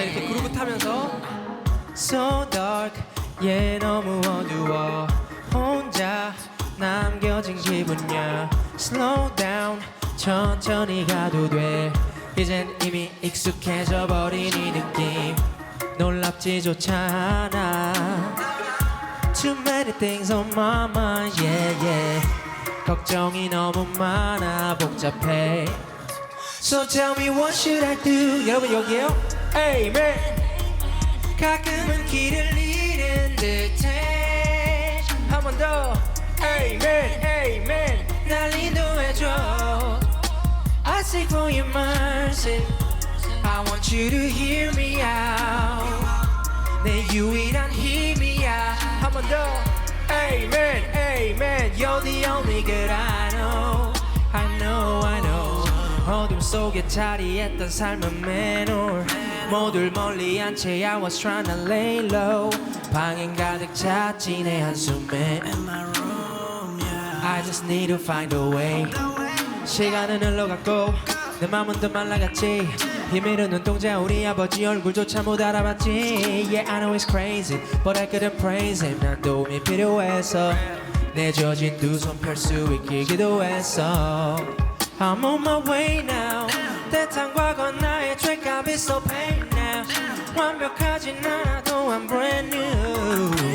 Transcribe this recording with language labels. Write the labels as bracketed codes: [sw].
[ko] 이렇게 그루브 타면서 [en] So dark. [ko] Yeah, 너무 어두워. 혼자 남겨진 기분이야. [en] Slow down. [ko] 천천히 가도 돼. 이젠 이미 익숙해져 버린 이 느낌. 놀랍지조차 않아. [en] Too many things on my mind, yeah, yeah. [ko] 걱정이 너무 많아, 복잡해. [en] So tell me what should I do? [ko] 여러분 여기에요? Amen. 가끔은 길을 잃은 듯해. 한 번 더. Amen, amen. 날 인도해줘. [en] I seek for your mercy. I want you to hear me out. [ko] 내 유일한 힘이야. 한 번 더. Amen, amen. [en] You're the only good I know. I know, I know. [ko] 어둠 속에 자리했던 삶은 맨홀. 모두를 멀리 한 채 [en] I was trying to lay low. [ko] 방엔 가득 찼지 내 한숨에. [en] I just need to find a way. [ko] 시간은 흘러갔고 내 맘은 더 말라갔지. 비밀은 눈동자 우리 아버지 얼굴조차 못 알아봤지. [en] Yeah, I know it's crazy but I couldn't praise him. [ko] 난 도움이 필요해서 내 젖은 두 손 펼 수 있길 기도했어. [en] I'm on my way now. [ko] 때탄 과거 나의 죄값 [en] is so pain now. [ko] 완벽하진 않아도 [en] I'm brand new.